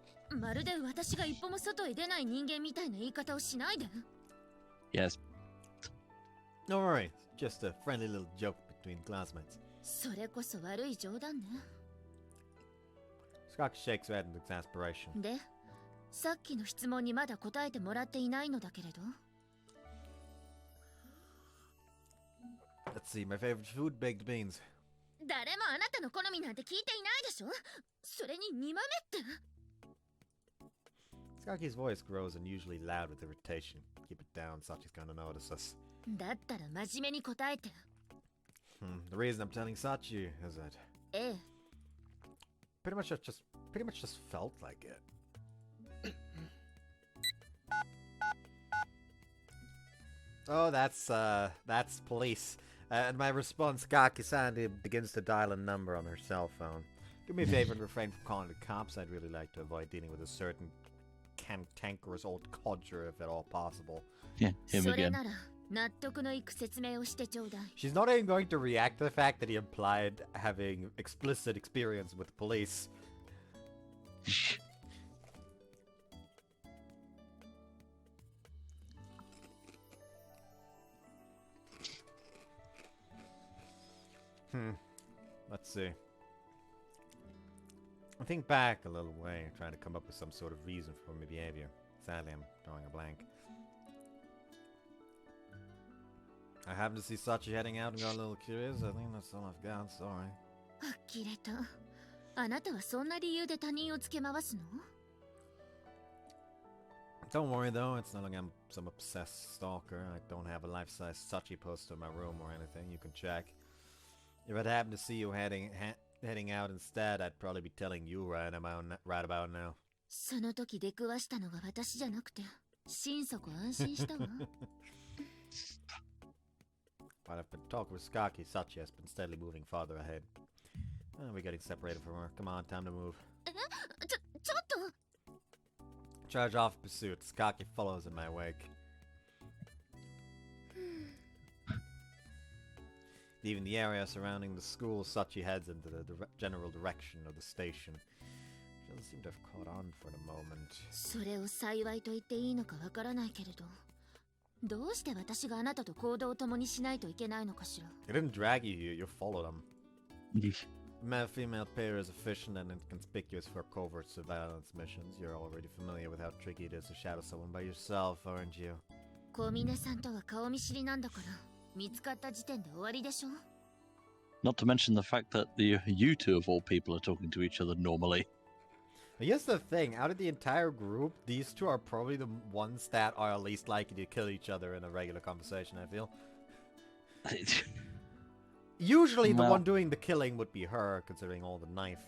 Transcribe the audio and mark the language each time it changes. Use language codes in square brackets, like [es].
[ja] まるで私が一歩も外へ出ない人間みたいな言い方をしないで。 [en] Yes. Don't worry, just a friendly little joke between classmates. [ja] それこそ悪い冗談ね。 [en] Scott shakes her head in exasperation. [ja] で、さっきの質問にまだ答えてもらっていないのだけれど。 [en] Let's see, my favorite food, baked beans. [ja] 誰もあなたの好みなんて聞いていないでしょ。それに2豆って。 [en] Skaki's voice grows unusually loud with irritation. Keep it down, Sachi's gonna notice us. [ja] だったら真面目に答えて。 [en] The reason I'm telling Sachi is that [ja] ええ。 [en] pretty much just felt like it. Oh, that's police. And my response, Skaki-san begins to dial a number on her cell phone. Do me a favor and refrain from calling the cops. I'd really like to avoid dealing with a certain cantankerous old codger if at all possible. Yeah, him [ja] それ [en] again. [ja] なら納得のいく説明をしてちょうだい。 [en] She's not even going to react to the fact that he implied having explicit experience with police. Let's see. I think back a little way, trying to come up with some sort of reason for my behavior. Sadly, I'm drawing a blank. I happened to see Sachi heading out and got a little curious. I think that's all I've got, sorry. [ja] 呆れた。あなたはそんな理由で他人をつけ回すの？ [en] Don't worry though, it's not like I'm some obsessed stalker. I don't have a life-size Sachi poster in my room or anything. You can check. If I'd happen to see you heading out instead, I'd probably be telling you right about now. [ja] その時出くわしたのが私じゃなくて、心底安心したわ。 [en] While I've been talking with Skaki, Sachi has been steadily moving farther ahead. We're getting separated from her. Come on, time to move. [ja] ちょっと。 [en] Charge off pursuit. Skaki follows in my wake. Leaving the area surrounding the school, Sachi heads into the general direction of the station. She doesn't seem to have caught on for the moment. [ja] それを幸いと言っていいのかわからないけれど、どうして私があなたと行動を共にしないといけないのかしら。 [en] They didn't drag you here, you followed them. Male-female pair is efficient and inconspicuous for covert surveillance missions. You're already familiar with how tricky it is to shadow someone by yourself, aren't you? [ja] 小峰さんとは顔見知りなんだから、見つかった時点で終わりでしょ。 [en] Not to mention the fact that you two of all people are talking to each other normally. Here's the thing, out of the entire group, these two are probably the ones that are least likely to kill each other in a regular conversation, I feel. Usually the one doing the killing would be her, considering all the knife.